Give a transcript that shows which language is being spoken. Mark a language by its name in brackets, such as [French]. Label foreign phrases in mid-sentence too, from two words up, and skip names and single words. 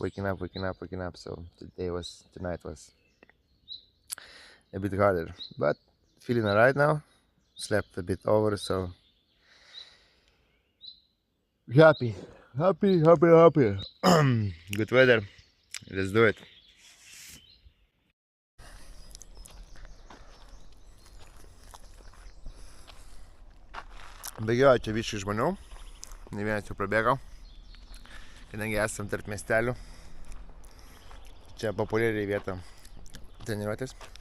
[English] So tonight was a bit harder, but feeling alright now. Slept a bit over, so happy. Good weather. Let's do it. [Lithuanian] Bėgioja čia biškai žmonių, ne vienas jau prabėgo, kadangi esam tarp miestelių. Čia populiariai vieta treniruotės.